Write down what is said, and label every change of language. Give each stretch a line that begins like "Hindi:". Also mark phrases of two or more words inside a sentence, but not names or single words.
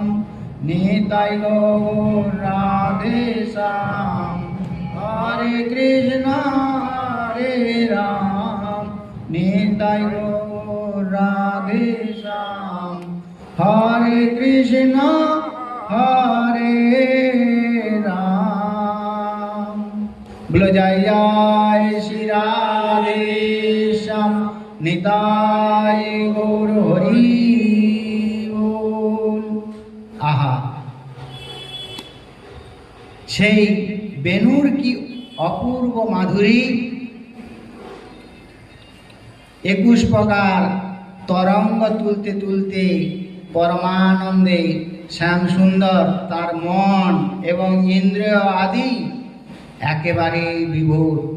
Bangla: নিতাই গৌর রাধে শ্যাম, হরে কৃষ্ণ হরে রাম। নিতাই গৌর রাধে শ্যাম, হরে কৃষ্ণ হরে রাম।
Hindi: बोलो जय जय श्री राधे श्याम, निताय गौर हरि बोल। आहा,
Bangla: সেই বেণুর কি অপূর্ব মাধুরী! 21 প্রকার তরঙ্গ তুলতে তুলতে পরমানন্দে শ্যাম সুন্দর তার মন এবং ইন্দ্রিয় আদি একেবারে বিভোর।